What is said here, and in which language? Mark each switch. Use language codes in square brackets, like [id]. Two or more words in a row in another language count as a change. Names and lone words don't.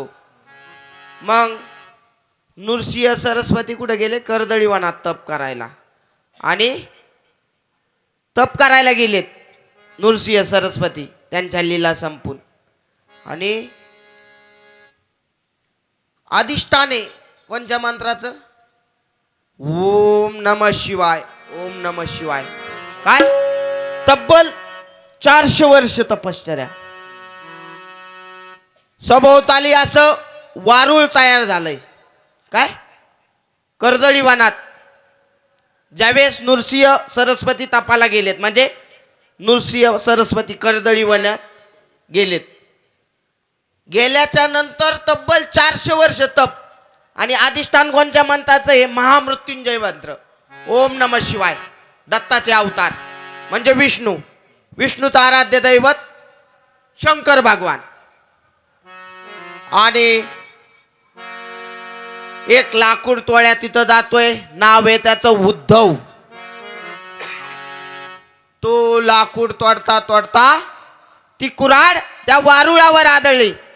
[mr] मग नृसिंह सरस्वती कुठे गेले कर्दळी वनात तप करायला आणि तप करायला गेलेत नृसिंह सरस्वती त्यांच्या लीला संपून. आणि अधिष्ठाने कोणत्या मंत्राचं [sa] ओम नमः शिवाय ओम नमः शिवाय [mr] काय तब्बल 400 वर्ष तपश्चर्या. सभोवताली असं वारुळ तयार झालंय. काय? कर्दळी वनात. ज्यावेळेस नृसिंह सरस्वती तपाला गेलेत, म्हणजे नृसिंह सरस्वती कर्दळी वनात गेलेत, गेल्याच्या नंतर तब्बल 400 वर्ष तप. आणि अधिष्ठान कोणत्या मंत्राचं? हे महामृत्युंजय मंत्र. [sa] ओम नमः शिवाय. [mr] दत्ताचे अवतार म्हणजे विष्णू. विष्णूचं आराध्य दैवत शंकर भगवान. आणि एक लाकूड तोड्या तिथं जातोय, नाव आहे त्याचं उद्धव. तो लाकूड तोडता तोडता ती कुऱ्हाड त्या वारुळावर आदळली.